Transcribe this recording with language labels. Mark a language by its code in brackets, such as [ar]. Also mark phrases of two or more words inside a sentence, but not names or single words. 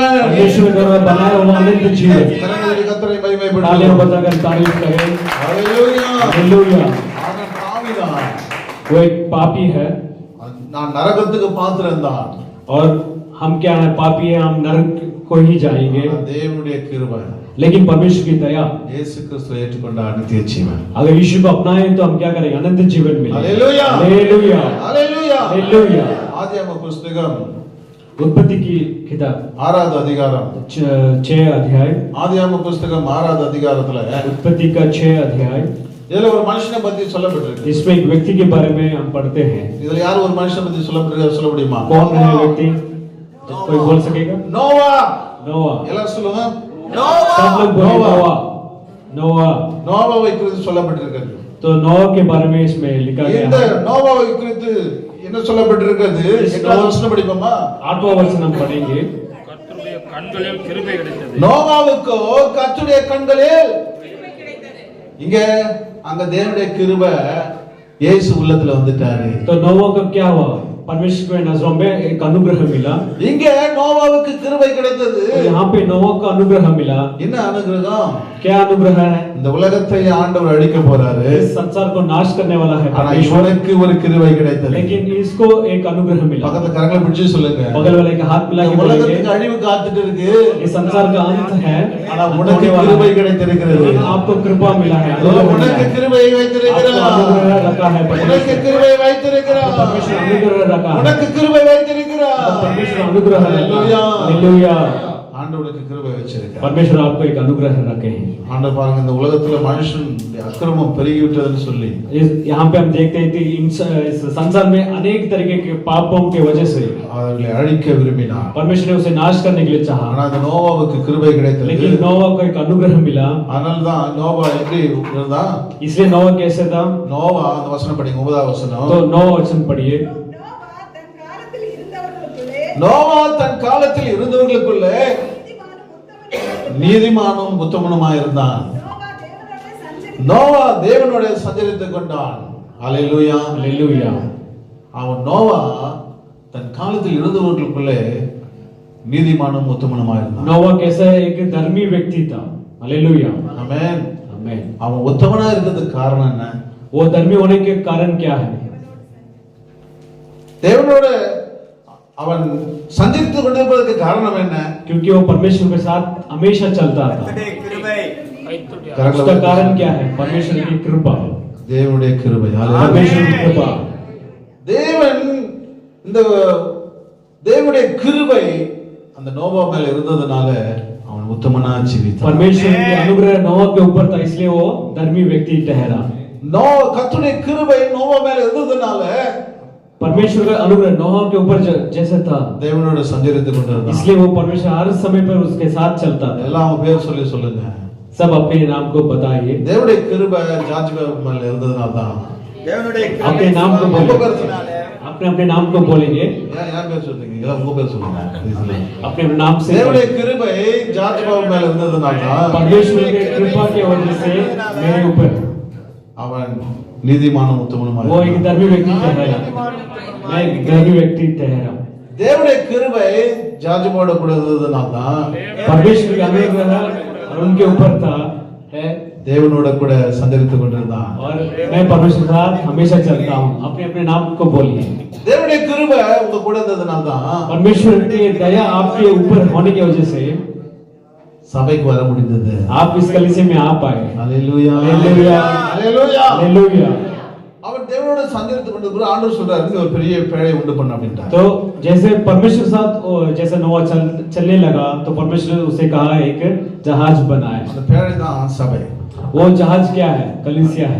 [hi] परमेश्वर द्वारा बनाया हुआ अनंत जीवन। [ta] கரங்களை கர்த்தரை [hi] तालियां [ta] மகிமைப்படுத்துவோம். [hi] बजाकर तारीफ करें। [ta] ஹalleluya. [hi] हालेलुया। [ta] ஆனா பாவிதான், [hi] वो एक पापी है [ta] நான் நரகத்துக்கு பாத்திரம் தான். [hi] और हम क्या है? पापी है, हम नरक को ही जाएंगे। [ta] தேவனுடைய கிருபை, [hi] लेकिन परमेश्वर की दया, [ta] இயேசு கிறிஸ்துவை ஏற்றுக்கொண்ட நித்திய ஜீவன். [hi] अगर यीशु को अपनाएं तो हम क्या करेंगे? अनंत जीवन मिलेगा। हालेलुया। हालेलुया। [ta] ஹalleluya. [hi] हालेलुया। [ta] ஆதியாகம புஸ்தகம் [hi] उत्पत्ति की किताब [ta] 6வது அதிகாரம், [hi] 6 अध्याय, [ta] ஆதியாகம புஸ்தகம் 6வது அதிகாரத்துல [hi] उत्पत्ति का 6 अध्याय, [ta] இதுல ஒரு மனுஷனை பத்தி சொல்லப்பட்டிருக்கு. [hi] इसमें एक व्यक्ति के बारे में हम पढ़ते हैं। [ta] இதுல யார் ஒரு மனுஷனை பத்தி சொல்லப்பட்டிருக்காரு சொல்ல முடியுமா? [hi] कौन है व्यक्ति? कोई बोल सकेगा? [ta] நோவா. [hi] नोआ। [ta] எல்லாரும் சொல்லுங்க [hi] सब लोग बोले नोआ। नोआ। [ta] நோவாவை குறித்து சொல்லப்பட்டிருக்கிறது. [hi] तो नोआ के बारे में इसमें लिखा गया [ta] இந்த [hi] है। [ta] நோவாவை குறித்து என்ன சொல்லப்பட்டிருக்கிறது? எட்டாவது வசனம் படிப்போமா? [hi] 8वां वचन हम पढ़ेंगे। [ta] கர்த்தருடைய கண்களில் கிருபை கிடைத்தது. நோவாவுக்கோ கர்த்தருடைய கண்களில் இங்க அங்க தேவனுடைய கிருபை இயேசு உள்ளத்துல வந்துட்டாரு. [hi] तो नोवा का क्या हुआ? परमेश्वर के नजरों में एक अनुग्रह मिला। [ta] இங்க நோவாவுக்கு கிருபை கிடைத்தது. [hi] तो यहाँ पे नोवा का अनुग्रह मिला। [ta] என்ன அனுகிரகம்? [hi] क्या अनुग्रह है? [ta] இந்த உலகத்தை ஆண்டவர் அழிக்க போறாரு. [hi] इस संसार को नाश करने वाला है [ta] ஆனா [hi] परमेश्वर, [ta] இவனுக்கு ஒரு கிருபை கிடைத்தது. [hi] लेकिन इसको एक अनुग्रह मिला। [ta] பக்கத்துல கரங்களை பிடிச்சு சொல்லுங்க. [hi] बगल वाले के हाथ मिला के बोलेंगे, [ta] உலகத்துக்கு அழிவு காத்துட்டு இருக்கு. [hi] ये संसार का अंत है, [ta] ஆனா உனக்கு கிருபை கிடைத்திருக்கிறது. [hi] लेकिन आपको कृपा मिला है, [ta] உனக்கு கிருபை வைத்திருக்கிறார். [hi] अनुग्रह रखा है [ta] உனக்கு [hi] परमेश्वर, [ta] கிருபை வைத்திருக்கிறார். [hi] परमेश्वर अनुग्रह रखा है, [ta] உனக்கு கிருபை வைத்திருக்கிறார். [hi] परमेश्वर अनुग्रह रखा है। हालेलुया। हालेलुया। [ta] ஆண்டவருக்கு கிருபை வச்சிருக்கார். [hi] परमेश्वर आपको एक अनुग्रह रखे हैं। [ta] ஆண்டவர் பாருங்க இந்த உலகத்துல மனுஷன் அக்கிரமம் பெருகி விட்டதுன்னு சொல்லி [hi] यहाँ पे हम देखते हैं कि इस संसार में अनेक तरीके के पापों की वजह से [ta] அவர்களை அழிக்க விரும்பினார். [hi] परमेश्वर ने उसे नाश करने के लिए चाहा, [ta] ஆனா அந்த நோவாவுக்கு கிருபை கிடைத்தது. [hi] लेकिन नोवा को एक अनुग्रह मिला। [ta] அதனால தான் நோவா எப்படி இருந்தா? [hi] इसलिए नोवा कैसे था? [ta] நோவா அந்த வசனம் படிங்க 9வது வசனம். [hi] तो 9 वचन पढ़िए। [ta] நோவா தன் காலத்தில் இருந்தவர்களுக்குள்ளே நீதிமானும் உத்தமனுமாய் இருந்தான். நோவா தேவனோட சஞ்சரித்துக் கொண்டான். ஹalleluya. [hi] हालेलुया। [ta] அவன் நோவா தன் காலத்தில் இருந்தவர்களுக்குள்ளே நீதிமானும் உத்தமனுமாய் இருந்தான். [hi] नोवा कैसा एक धर्मी व्यक्ति था। हालेलुया। [ta] ஆமென். [hi] आमीन। [ta] அவன் உத்தமனா இருக்கிறதுக்கு காரணம் என்ன? [hi] वो धर्मी होने के कारण क्या है? [ta] தேவனோட அவன் சஞ்சரித்துக் கொண்டிருப்பதற்கு காரணம் என்ன? [hi] क्योंकि वो परमेश्वर के साथ हमेशा चलता था। [ta] கைத்துடைய [hi] उसका कारण क्या है? परमेश्वर की कृपा, [ta] தேவனுடைய கிருபை. [hi] परमेश्वर की कृपा। [ta] தேவன் இந்த தேவனுடைய கிருபை அந்த நோவா மேல இருந்ததனால அவன் உத்தமனா ஜீவித்தான். [hi] परमेश्वर की अनुग्रह नोवा के ऊपर था, इसलिए वो धर्मी व्यक्ति ठहरा। [ta] கர்த்தருடைய கிருபை நோவா மேல இருந்ததனால [hi] परमेश्वर का अनुग्रह नोहा के ऊपर जैसे था, [ta] தேவனோட சஞ்சரித்துக் கொண்டிருந்தான். [hi] इसलिए वो परमेश्वर हर समय पर उसके साथ चलता था। [ta] எல்லாம் பேர் சொல்லி சொல்லுங்க. [hi] सब अपने नाम को बताइए। [ta] தேவனுடைய கிருபை ஜார்ஜ் மேல இருந்ததனால தான். [hi] अपने नाम को [ta] உங்க [hi] बोले, [ta] பேர் சொல்லுங்க. [hi] अपने अपने नाम को बोलेंगे, [ta] ஏன் பேர் சொல்றீங்க? எல்லாம் உங்க பேர் சொல்லுங்க. [hi] अपने नाम से। [ta] தேவனுடைய கிருபை ஜார்ஜ் மேல இருந்ததனால தான் [hi] परमेश्वर की कृपा की वजह से मेरे ऊपर [ta] அவன் நீதிமானும் உத்தமனுமாய் [hi] वो एक धर्मी व्यक्ति ठहरा, मैं एक धर्मी व्यक्ति ठहरा। [ta] தேவனுடைய கிருபை ஜார்ஜ் கூட இருந்ததனால தான் [hi] परमेश्वर का अनुग्रह उनके ऊपर था है, [ta] தேவனோட கூட சஞ்சரித்துக் கொண்டிருந்தான். [hi] और मैं परमेश्वर के साथ हमेशा चलता हूँ। अपने अपने नाम को बोलिए। [ta] தேவனுடைய கிருபை உங்க கூட இருந்ததனால தான் [hi] परमेश्वर की दया आपके ऊपर होने की वजह से [ta] சபைக்கு வர முடிந்தது. [hi] आप इस कलीसिया में आ पाए। [ta] ஹalleluya. [hi] हालेलुया। [ta] ஹalleluya. [hi] हालेलुया। [ta] அவன் தேவனோட சஞ்சரித்துக் கொண்டிருக்கிற ஆண்டவர் சொல்றாரு நீ ஒரு பெரிய பேழை உண்டு பண்ண அப்படின்ட்டார். [hi] तो जैसे परमेश्वर के साथ जैसे नोआ चलने लगा तो परमेश्वर ने उसे कहा एक जहाज बनाए। [ta] அந்த பேழை தான் சபை. [hi] वो जहाज क्या है? कलीसिया है।